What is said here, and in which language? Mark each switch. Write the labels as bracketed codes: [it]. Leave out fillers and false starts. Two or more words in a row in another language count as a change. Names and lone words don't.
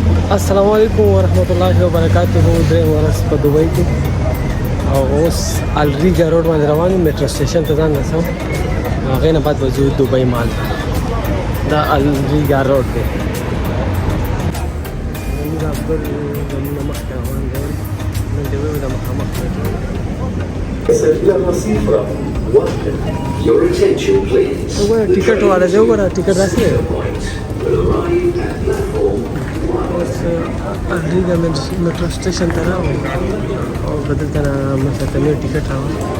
[ps] السلام علیکم ورحمت الله وبرکاته. درې ورځ په دوبۍ کې او اوس الریګا روډ باندې روان یم [en] metro station [ps] ته ځان رسوم. هغې نه بعد به ځو دوبۍ مال ته. دا الریګا روډ دی. زموږ عبدل زموږ نه مخکې روان دی. نن د ویو د مخامخ میټرو. [en] Your attention please. [ps] وګوره ټیکټ والا دی. وګوره ټیکټ داسې دی. اوس الریګا [en] metro station [ps] ته راغلم او به دلته نه مثلا مې ټیکټ راوړ.